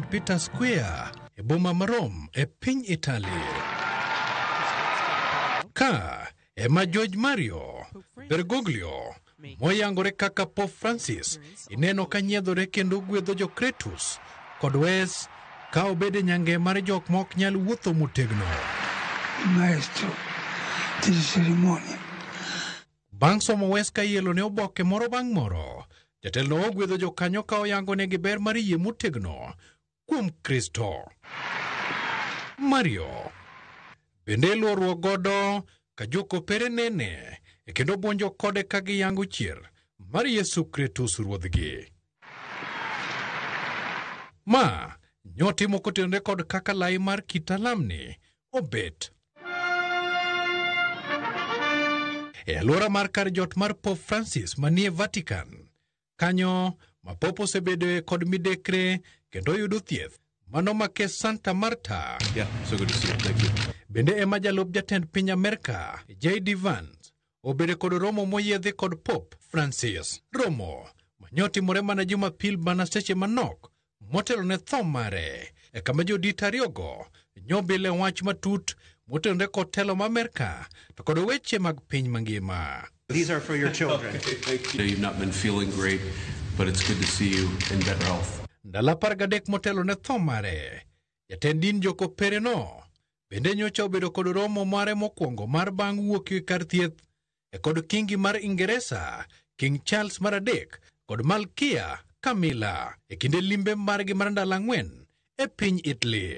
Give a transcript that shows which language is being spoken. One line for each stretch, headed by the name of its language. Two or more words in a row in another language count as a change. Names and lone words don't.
Luo (Kenya and Tanzania): Peter's Square e boma ma Rome e piny Italy. Ka ema George Mario Bergoglio moyangore kaka Pope Francis ineno ka nyiedhore kendo gwedho jokretus kod wes ka obede nyange mar jok mok nyal wuotho motegno.
Italian: Maestro di cerimonia.
Luo (Kenya and Tanzania): Bang' somo wes ka ielo ne oboke moro bang' moro, jatelo ogwedho jokanyo ka oyango negi ber mar yie motegno kuom Kristo. Mario bende luoruok godo ka jokopere nene e kendo buonjo kode ka giyango chier mar Yesu Kristus ruodhgi. Ma nyotimo kotenore kod kaka lai mar kitalamni obet. E alwora mar kar jot mar Pope Francis manie Vatican, kanyo ma Pope osebedo kod midekre kendo yudo thieth mano make Santa Marta.
English: So good to see you. Thank you.
Luo (Kenya and Tanzania): Bende ema jalup jatend piny Amerika J.D. Vance obede kod romo moyiedhi kod Pope Francis. Romo manyotimore mana Jumapil bana seche manok motelo ne tho mare e kama jodit ariyogo nyobile wach matut motenore kod telo ma Amerika to kod weche mag piny mangima.
English: These are for your children. You've not been feeling great, but it's good to see you in better health.
Luo (Kenya and Tanzania): Ndala 13 motelo ne tho mare, jatend din jokopere no bende nyocha obedo kod romo mare mokwongo mar bang' wuok e kar thieth e kod kingi mar Ingeresa, King Charles mar 3 kod Malkia Camilla e kinde limbe margi mar ndala 4 e piny Italy.